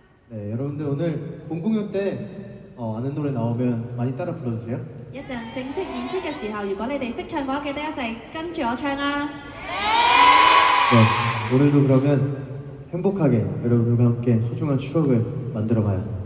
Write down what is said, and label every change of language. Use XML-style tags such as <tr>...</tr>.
<ko>네, 여러분들 오늘 본 공연 때 아는 노래 나오면 많이 따라 불러주세요.</ko> <yue>一陣正式演出嘅時候，如果你哋識唱嘅話，記得一齊跟住我唱啊！</yue> <ko>네, 오늘도 그러면 행복하게 여러분들과 함께 소중한 추억을 만들어가요.</ko>